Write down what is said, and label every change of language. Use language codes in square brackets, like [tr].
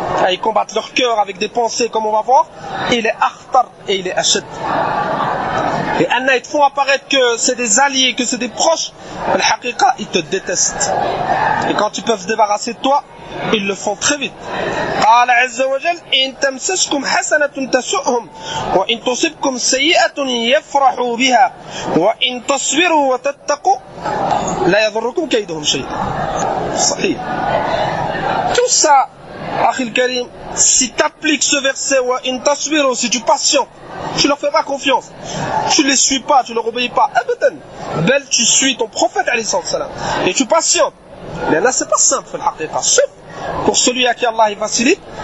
[fr] ils combattent leur cœur avec des pensées comme on va voir, il est akhtar et il est ashad. Et Anna, ils te font apparaître que c'est des alliés, que c'est des proches, mais le haqiqa, ils te détestent. Et quand ils peuvent se débarrasser de toi, ils le font très vite. [ar] قال عز وجل إن تمسسكم حسنة تسؤهم وإن تصبكم سيئة يفرحوا بها وإن تصبروا وتتقوا لا يضركم كيدهم شيئا. صحيح. [fr] Tout ça, [ar] أخي الكريم, [fr] si tu appliques ce verset [ar] وإن تصبروا, [fr] si tu patientes, tu leur fais pas confiance, tu les suis pas, tu leur obéis pas, abadan, bel tu suis ton prophète alayhi salam et tu patientes. Mais là c'est pas simple le haqiqa, sauf pour celui à qui Allah il facilite.